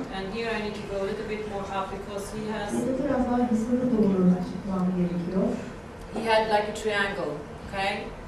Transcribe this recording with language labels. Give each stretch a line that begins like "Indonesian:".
English: And here I need to go a little bit more up because he has,
Turkish: Burada biraz daha yukarı doğru çıkmam gerekiyor.
English: he had like a triangle, okay?